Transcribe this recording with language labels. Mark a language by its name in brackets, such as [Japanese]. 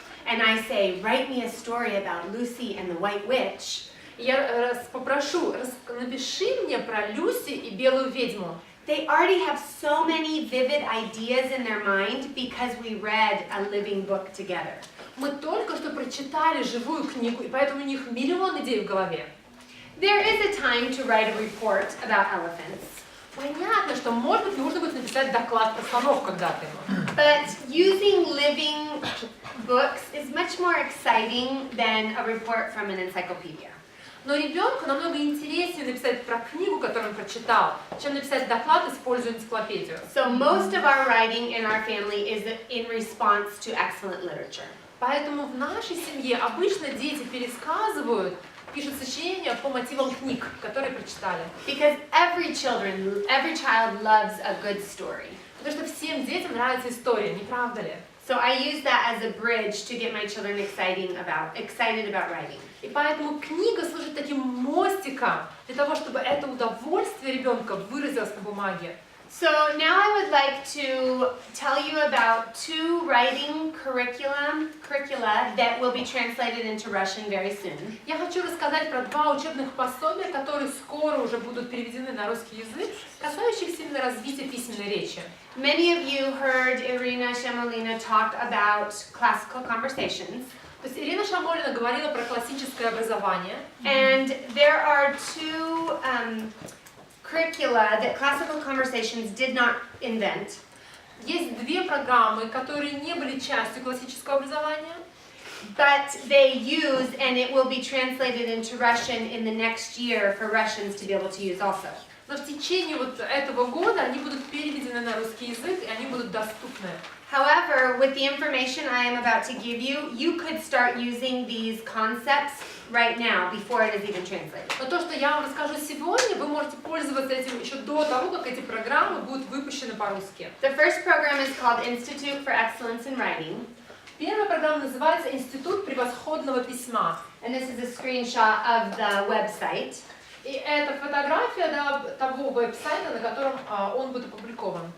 [English] and I say, write me a story about Lucy and the White Witch, [Russian] я попрошу, напиши мне про Люси и белую ведьму. [English] they already have so many vivid ideas in their mind because we read a living book together. [Russian] Мы только что прочитали живую книгу, и поэтому у них миллион идей в голове. [English] There is a time to write a report about elephants. [Russian] Понятно, что, может быть, нужно будет написать доклад про слонов когда-то. [English] But using living books is much more exciting than a report from an encyclopedia. [Russian] Но ребенку намного интереснее написать про книгу, которую он прочитал, чем написать доклад, используя энциклопедию. [English] So most of our writing in our family is in response to excellent literature. [Russian] Поэтому в нашей семье обычно дети пересказывают, пишут сочинения по мотивам книг, которые прочитали. [English] Because every child loves a good story. [Russian] Потому что всем детям нравится история, не правда ли? [English] So I use that as a bridge to get my children excited about writing. [Russian] И поэтому книга служит таким мостиком для того, чтобы это удовольствие ребенка выразилось на бумаге. [English] So now I would like to tell you about 2 writing curricula that will be translated into Russian very soon. [Russian] Я хочу рассказать про 2 учебных пособия, которые скоро уже будут переведены на русский язык, касающихся именно развития письменной речи. [English] Many of you heard Irina Shamolina talk about classical conversations. [Russian] То есть Ирина Шамолина говорила про классическое образование. [English] And there are 2 curricula that classical conversations did not invent. [Russian] Есть две программы, которые не были частью классического образования, [English] but they use, and it will be translated into Russian in the next year for Russians to be able to use also. [Russian] но в течение вот этого года они будут переведены на русский язык, и они будут доступны. [English] However, with the information I am about to give you, you could start using these concepts right now before it is even translated. [Russian] Но то, что я вам расскажу сегодня, вы можете пользоваться этим еще до того, как эти программы будут выпущены по-русски. [English] The first program is called Institute for Excellence in Writing. [Russian] Первая программа называется «Институт превосходного письма». [English] And this is a screenshot of the website. [Russian] И это фотография того веб-сайта, на котором он будет опубликован.